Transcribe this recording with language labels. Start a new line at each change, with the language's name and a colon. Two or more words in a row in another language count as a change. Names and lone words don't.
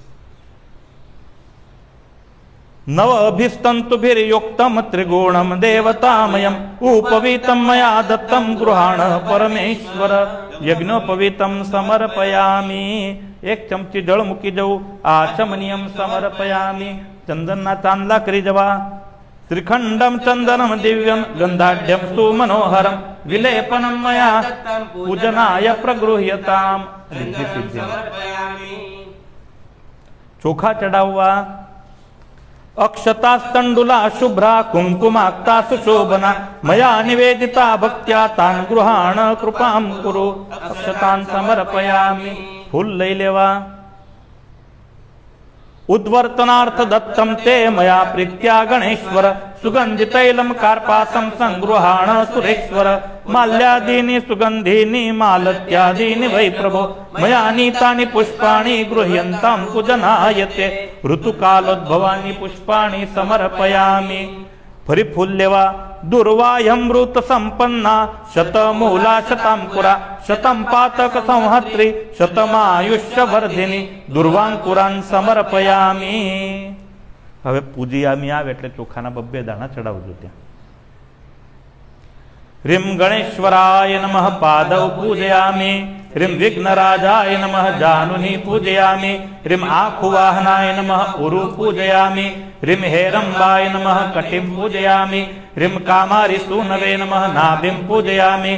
Sanskrit: नव अभिस्तंतुभिर्युक्तम त्रिगुणम देवतामयम उपवीतम मया दत्तम गृहाण परमेश्वर. यज्ञोपवीतम समर्पयामि.
Gujarati: એક ચમચી જળ મુકી જાઉ.
Sanskrit: आचमनीयम समर्पयामि.
Gujarati: ચંદનના ચાંદલા કરી જવા.
Sanskrit: श्रीखंडम चंदनम दिव्यम गंधाढ्यम सुमनोहरम विलेपनम मया पूजनाय प्रगृह्यताम.
Gujarati: ચોખા ચઢાવવા.
Sanskrit: अक्षतास्तंडुला शुभ्रा कुंकुमाक्ता सुशोभना मया निवेदिता भक्त्या तान गृहाण कृपां कुरु. अक्षतान् समर्पयामि.
Gujarati: ફૂલ લઈ લેવા.
Sanskrit: उद्वर्तनार्थ दत्तं ते मया प्रीत्या गणेश्वर सुगंधितैलं कार्पासं संगृहाण सुरेश्वर. माल्यादीनि सुगंधीनि मालत्यादीनि वै प्रभो मया नीतानि पुष्पाणि गृह्यन्तां पूजनायते. ऋतुकालोद्भवानि पुष्पाणि समर्पयामि.
Gujarati: ફરી ફૂલ લેવા.
Sanskrit: दुर्वाह्यमृत संपन्ना शतमूला शतांकुरा शतं पातक संहत्री शतमायुष्यवर्धिनी दुर्वांकुरान् समर्पयामि.
Gujarati: હવે પૂજ્યામી આવે એટલે ચોખાના બબ્બે દાણા ચડાવજો ત્યાં.
Sanskrit: ह्रीं गणेश्वराय नमः पादौ पूजयामि. ह्रीं विघ्नराजाय नमः जानुनी पूजयामि. ह्रीं आखुवाहनाय नमः उरु पूजयामि. ह्रीं हेरंबाय नमः कटिं पूजयामि. ह्रीं कामारिसूनवे नमः नाभिं पूजयामि.